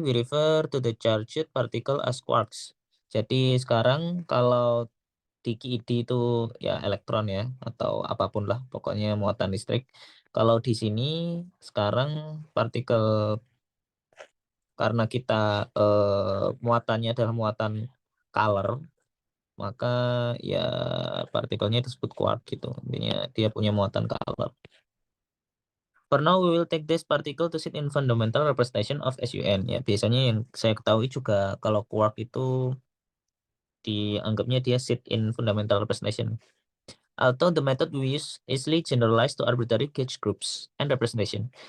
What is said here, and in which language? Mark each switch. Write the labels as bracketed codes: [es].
[en] We refer to the charged particle as quarks. [id] Jadi sekarang kalau di QED itu ya elektron ya atau apapun lah pokoknya muatan listrik. Kalau di sini sekarang partikel karena kita muatannya adalah muatan color, maka ya partikelnya disebut quark gitu. Intinya dia punya muatan color. [en] For now we will take this particle to sit in fundamental representation of SUN. [id] Ya biasanya yang saya ketahui juga kalau quark itu dianggapnya dia [en] sit in fundamental representation. Although the method we use easily generalized to arbitrary gauge groups and representation.